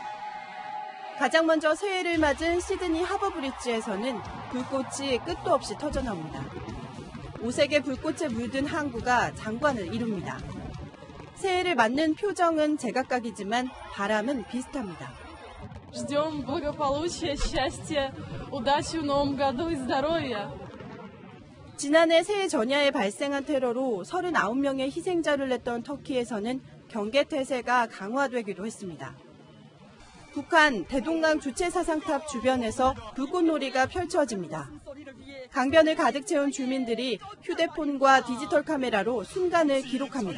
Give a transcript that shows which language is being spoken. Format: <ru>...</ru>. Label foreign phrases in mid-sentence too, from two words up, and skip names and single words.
<ko>가장 먼저 새해를 맞은 시드니 하버브리지에서는 불꽃이 끝도 없이 터져나옵니다. 5색의 불꽃에 물든 항구가 장관을 이룹니다. 새해를 맞는 표정은 제각각이지만 바람은 비슷합니다.</ko> <ru>Ждем благополучия, счастья, удачи в новом году и здоровья.</ru> <ko>지난해 새해 전야에 발생한 테러로 39명의 희생자를 냈던 터키에서는 경계태세가 강화되기도 했습니다. 북한 대동강 주체사상탑 주변에서 불꽃놀이가 펼쳐집니다. 강변을 가득 채운 주민들이 휴대폰과 디지털 카메라로 순간을 기록합니다.</ko>